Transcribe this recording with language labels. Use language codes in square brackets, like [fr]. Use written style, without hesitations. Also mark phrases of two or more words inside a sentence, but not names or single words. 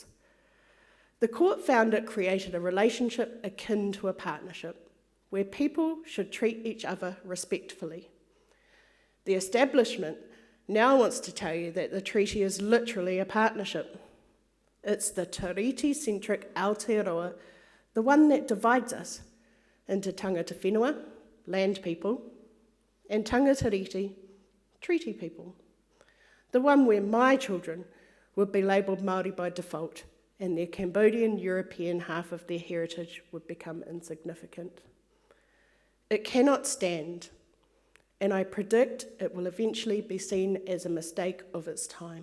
[en] The court found it created a relationship akin to a partnership, where people should treat each other respectfully. The establishment now wants to tell you that the treaty is literally a partnership. It's the tiriti-centric Aotearoa, the one that divides us into [mi] tangata whenua, [en] land people, and [mi] tangata reti, [en] treaty people. The one where my children would be labelled Māori by default, and their Cambodian European half of their heritage would become insignificant. It cannot stand, and I predict it will eventually be seen as a mistake of its time.